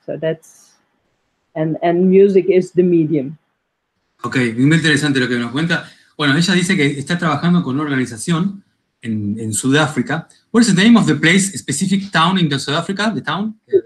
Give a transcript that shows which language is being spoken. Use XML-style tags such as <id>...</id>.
<en>So that's, and music is the medium.</en> <es>Ok, muy interesante lo que nos cuenta. Bueno, ella dice que está trabajando con una organización en Sudáfrica.</es> <en>What is the name of the place, specific town in South Africa, the town?</en>